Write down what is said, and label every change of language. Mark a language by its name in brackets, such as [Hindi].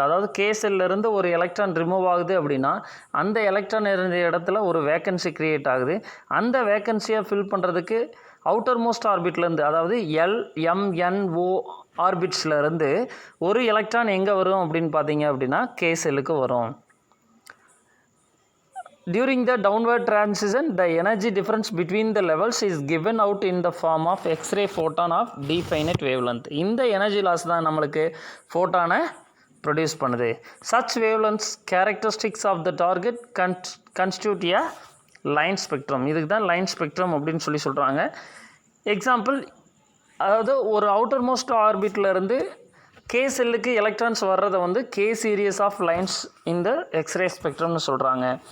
[Tamil] அதாவது கேசல்லேருந்து ஒரு electron remove ஆகுது அப்படின்னா அந்த எலக்ட்ரான் இருந்த இடத்துல ஒரு வேக்கன்சி க்ரியேட் ஆகுது. அந்த வேக்கன்சியை ஃபில் பண்ணுறதுக்கு அவுட்டர் மோஸ்ட் ஆர்பிட்லேருந்து, அதாவது LMNO ஆர்பிட்ஸ்லேருந்து ஒரு எலக்ட்ரான் எங்கே வரும் அப்படின்னு பார்த்தீங்க அப்படின்னா கேசலுக்கு வரும். [English] During the downward transition, the energy difference between the levels is given out in the form of X-ray photon of definite wavelength. [Tamil] இந்த எனர்ஜி லாஸ் தான் நம்மளுக்கு ஃபோட்டானை ப்ரொடியூஸ் பண்ணுது. [English] Such wavelengths characteristics of the target constitute a line spectrum. [Tamil] இதுக்கு தான் line spectrum அப்படின்னு சொல்கிறாங்க. Example, அதாவது ஒரு அவுட்டர் மோஸ்ட் ஆர்பிட்லேருந்து கே செல்லுக்கு எலக்ட்ரான்ஸ் வர்றதை வந்து கே சீரியஸ் ஆஃப் லைன்ஸ் இந்த எக்ஸ்ரே ஸ்பெக்ட்ரம்னு சொல்கிறாங்க.